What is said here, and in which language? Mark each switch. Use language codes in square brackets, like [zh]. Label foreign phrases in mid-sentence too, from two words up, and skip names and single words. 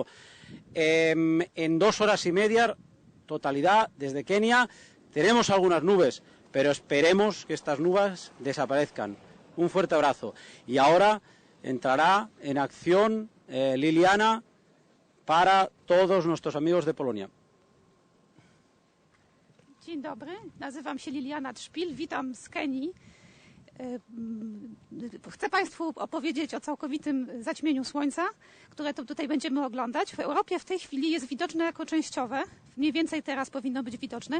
[es] En 2 horas y media, totalidad desde Kenia. Tenemos algunas nubes, pero esperemos que estas nubes desaparezcan. Un fuerte abrazo. Y ahora entrará en acción Liliana para todos nuestros amigos de Polonia. [pl] Dzień dobry, nazywam się Liliana Trzpil, witam z Kenii. Chcę Państwu opowiedzieć o całkowitym zaćmieniu Słońca, które tutaj będziemy oglądać. W Europie w tej chwili jest widoczne jako częściowe, mniej więcej teraz powinno być widoczne.